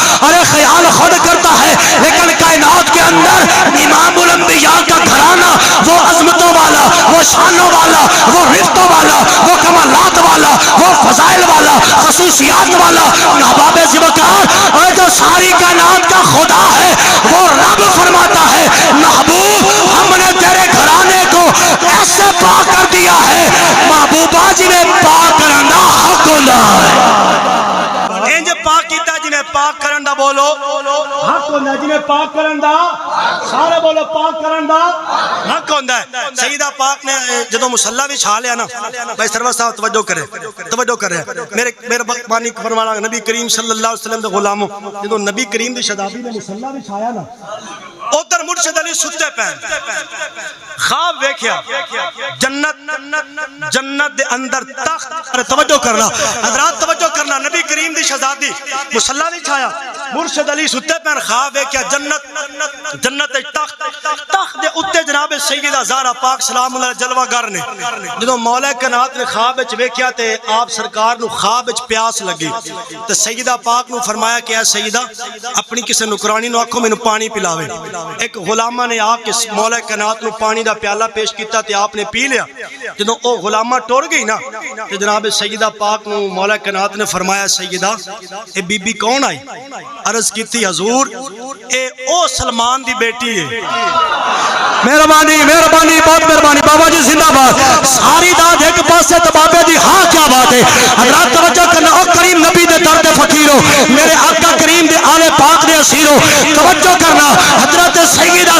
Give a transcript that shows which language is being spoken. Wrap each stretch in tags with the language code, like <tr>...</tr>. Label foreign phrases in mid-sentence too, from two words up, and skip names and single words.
<ur>خیال خود کرتا ہے، لیکن کائنات کے اندر امام الانبیاء کا گھرانہ وہ عظمتوں والا، وہ شانوں والا، وہ رفتوں والا، وہ کمالات والا، وہ فضائل والا، خصوصیات والا نواب ذوالفقار اور جو ساری کائنات کا خدا ہے وہ رب فرماتا ہے محبوب ہم نے تیرے گھرانے کو ایسے پاک کر دیا ہے، محبوبہ جی نے پاک کرنا حق ہونا ہے۔</ur> <pa>انج پاک کیتا جنہیں پاک کرن دا بولو حق ہوندا ہے، جنہیں پاک کرن دا سارے بولو پاک کرن دا حق ہوندا ہے۔ سیدہ پاک نے جدوں مصلی بچھا لیا نا، بھائی سرور صاحب توجہ کرے میرے مہربانی فرمانا، نبی کریم</pa> <ar>صلی اللہ علیہ وسلم</ar> <pa>دے غلاموں جدوں نبی کریم دی شہزادی نے مصلی بچھایا نا، ادھر مرشد علی ستے پین خواب ویکھیا جنت دے اندر تخت، توجہ کرنا حضرات توجہ کرنا، نبی کریم دی شہزادی مصلی بچھایا، مرشد علی ستے پین خواب ویکھیا جنت تخت دے اتے جناب سیدہ زہرا پاک</pa> <ar>سلام اللہ</ar> <pa>جلوہ گر نے جدوں مولا کائنات نے خواب وچ ویکھیا تے آپ سرکار نو خواب وچ پیاس لگی تے سیدہ پاک نو فرمایا کہ اے سیدہ اپنی کسے نکرانی نو آکھو مینوں پانی پلاوے۔ ایک غلامہ نے آپ کے مولا کائنات نو پانی دا پیالہ پیش کیتا تے آپ نے پی لیا، جدوں او غلامہ ٹر گئی نا تے جناب سیدہ پاک نو مولا کائنات نے فرمایا سیدہ اے بی بی کون آئی؟ عرض کیتی حضور اے او سلمان دی بیٹی ہے۔ مہربانی بہت مہربانی، بابا جی زندہ باد، ساری داد ایک پاسے تو بابے دی ہاں کیا بات ہے۔ حضرات توجہ کرنا، او کریم نبی دے درد فقیرو، میرے آقا کریم دے آل پاک دے اسیرو، توجہ کرنا، حضرت سیدہ</pa>